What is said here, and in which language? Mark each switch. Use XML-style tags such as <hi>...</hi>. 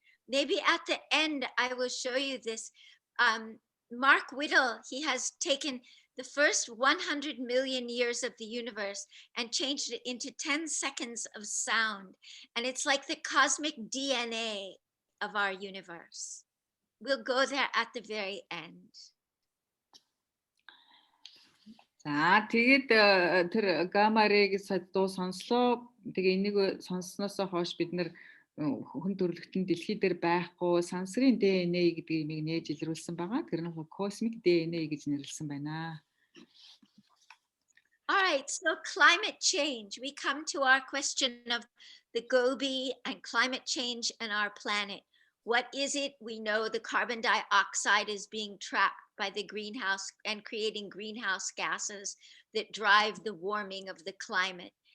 <en>Maybe at the end, I will show you this. Mark Whittle, he has taken the first 100 million years of the universe and changed it into 10 seconds of sound. And it's like the cosmic DNA of our universe. We'll go there at the very end.</en> <mn>За тэгээд тэр гамма рэг дуу сонслоо. Тэгээ энийг сонссноос хойш бид нэр хүн төрөлхтөн дэлхий дээр байхгүй сансрын ДНА гэдгийг нээж илрүүлсэн байгаа. Тэр нь cosmic DNA гэж нэрлсэн байна.</mn> <en>All right, so climate change. We come to our question of the Gobi and climate change and our planet. What is it? We know the carbon dioxide is being trapped by the greenhouse and creating greenhouse gases that drive the warming of the climate.</en>